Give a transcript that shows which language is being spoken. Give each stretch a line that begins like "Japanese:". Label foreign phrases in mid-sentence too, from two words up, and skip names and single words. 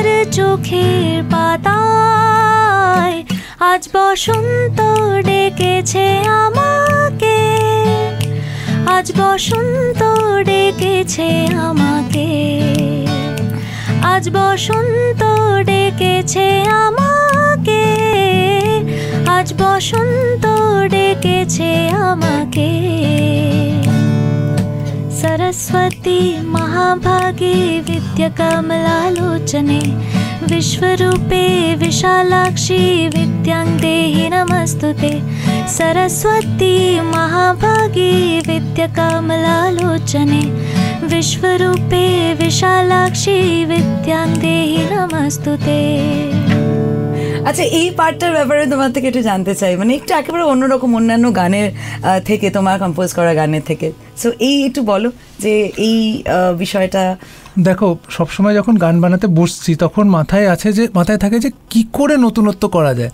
Bangla: চোখের পাতায়, আজ বসন্ত ডেকেছে আমাকে, আজ বসন্ত ডেকেছে আমাকে, আজ বসন্ত ডেকেছে আমাকে, আজ বসন্ত ডেকেছে আমাকে।
Sanskrit: सरस्वती महाभागे विद्याकमलालोचने विश्वरूपे विशालाक्षी विद्यां देहि नमस्तुते। सरस्वती महाभागे विद्याकमलालोचने विश्वरूपे विशालाक्षी विद्यां देहि नमस्तुते।
Bangla: আচ্ছা, এই পার্টটার ব্যাপারে তোমার থেকে একটু জানতে চাই, মানে একটু একেবারে অন্যরকম অন্যান্য গানের থেকে, তোমার কম্পোজ করা গানের থেকে। সো এই একটু বলো যে এই বিষয়টা। দেখো, সবসময় যখন গান বানাতে বসছি তখন মাথায় থাকে যে কি করে নতুনত্ব করা যায়।